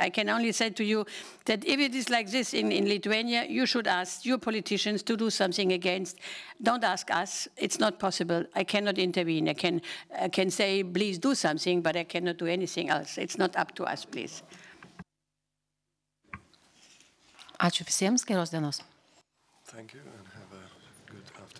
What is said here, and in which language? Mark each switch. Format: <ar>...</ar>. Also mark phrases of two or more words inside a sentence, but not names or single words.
<en>I can only say to you that if it is like this in Lithuania, you should ask your politicians to do something against. Don't ask us. It's not possible. I cannot intervene. I can say, please do something, but I cannot do anything else. It's not up to us, please.</en> <lt>Ačiū visiems, geros dienos.</lt> <en>Thank you and have a good</en>